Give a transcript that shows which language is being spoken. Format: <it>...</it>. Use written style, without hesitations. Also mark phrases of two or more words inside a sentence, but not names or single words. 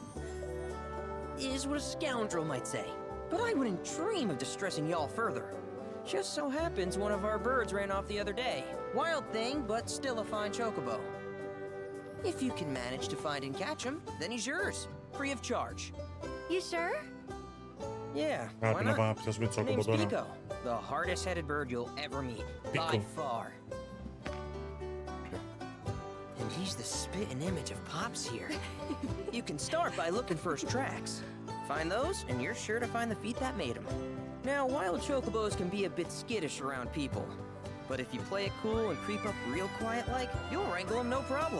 <en>Is what a scoundrel might say. But I wouldn't dream of distressing y'all further. Just so happens one of our birds ran off the other day. Wild thing, but still a fine chocobo. If you can manage to find and catch him, then he's yours, free of charge. You sure? Yeah, why</en> <el>Πρέπει να</el> <en>not?</en> <el>πιάσουμε τσόκομπο</el> <en>Name's</en> <el>τώρα.</el> <en>Pico, the hardest-headed bird you'll ever meet, by Pico. far. And he's the spitting image of Pops here. You can start by looking for his tracks. Find those, and you're sure to find the feet that made him. Now, wild chocobos can be a bit skittish around people, but if you play it cool and creep up real quiet-like, you'll wrangle them no problem.</en>